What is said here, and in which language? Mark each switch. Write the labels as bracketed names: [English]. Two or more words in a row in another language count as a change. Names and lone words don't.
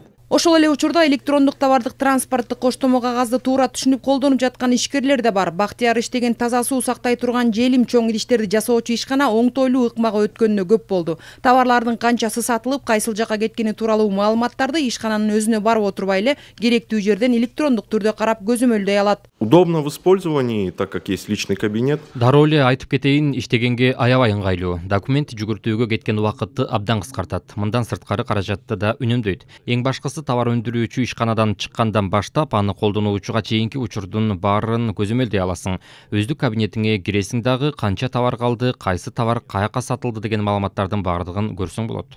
[Kyrgyz] Ошол эле учурда электрондук товардык транспорттук коштомо кагазды туура түшүнүп колдонуп жаткан ишкерлер да бар. Бактияр иштеген таза суу сактай турган желим чоң идиштерди жасоочу ишкана оңтойлуу ыкмага өткөнүнө көп болду. Товарлардын канчасы сатылып, кайсыл жака кеткени тууралуу маалыматтарды ишкананын өзүнө барып отурбай эле керектүү жерден электрондук түрдө карап көзөмөлдөй алат. [Russian] Удобно в использовании, так как есть личный кабинет. [Kyrgyz] Дароо эле айтып кетейин, иштегенге аябай ыңгайлуу. Документ жүгүртүүгө кеткен убакытты абдан кыскартат. Мындан сырткары каражатты да үнөмдөйт. Эң башкысы товар өндүрүүчү ишканадан чыккандан баштап аны колдонуучуга чейинки учурдун баарын көзөмөлдөй аласың. Өздүк кабинетиңе киресиң дагы канча товар калды, кайсы товар каяка сатылды деген маалыматтардын баардыгын көрсөң болот.